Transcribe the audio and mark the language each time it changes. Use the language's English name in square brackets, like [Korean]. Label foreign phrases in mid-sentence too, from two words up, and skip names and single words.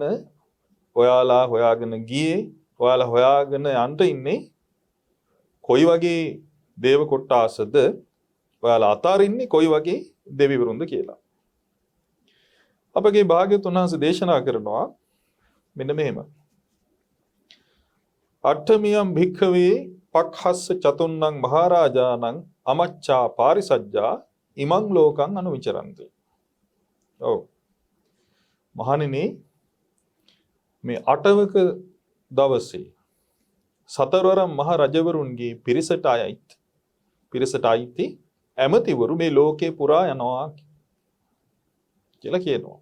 [Sinhala] ඔයාලා හොයාගෙන ගියේ, ඔයාලා හොයාගෙන යන්න ඉන්නේ කොයි වගේ දේව කොට්ටාසද, ඔයාලා අතාරින්නේ කොයි වගේ දෙවිවරුන්ද කියලා. අපගේ භාග්‍යවතුන් වහන්සේ දේශනා කරනවා මෙන්න මෙහෙම. [Pali] අට්ඨමියම් භික්ඛවේ පක්ඛස්ස චතුන්නං මහරජාණං අමච්චා පාරිසජ්ජා ඉමං ලෝකං අනුවිචරන්ති. [Sinhala] ඔව්. මහණෙනි, මේ අටවක දවසේ සතරවරම් මහ රජවරුන්ගේ පිරිසට අයිති ඇමතිවරු මේ ලෝකේ පුරා යනවා කියලා කියනවා.